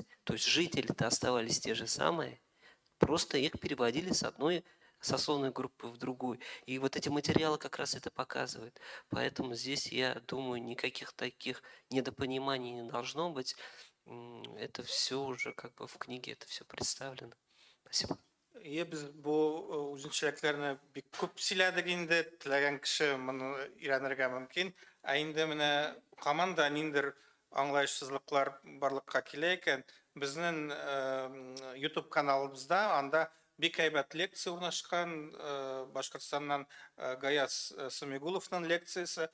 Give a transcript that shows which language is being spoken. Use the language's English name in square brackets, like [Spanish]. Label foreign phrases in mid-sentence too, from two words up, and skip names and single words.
[Russian] То есть жители-то оставались те же самые, просто их переводили с одной сословной группы в другую. И вот эти материалы как раз это показывают. Поэтому здесь, я думаю, никаких таких недопониманий не должно быть. Это все уже как бы в книге, это все представлено. Спасибо. [Tatar] Biz bu үзенчәлекләрне бик күп сөйләдек инде, теләгән кеше моны өйрәнергә мөмкин. Ә инде менә команда ниндер аңлаешсызлыклар барлыкка килә икән. Безнең YouTube каналыбызда анда бик әйбәт лекция урнашкан, Башкортстаннан Гаяз Сумигуловның лекциясе.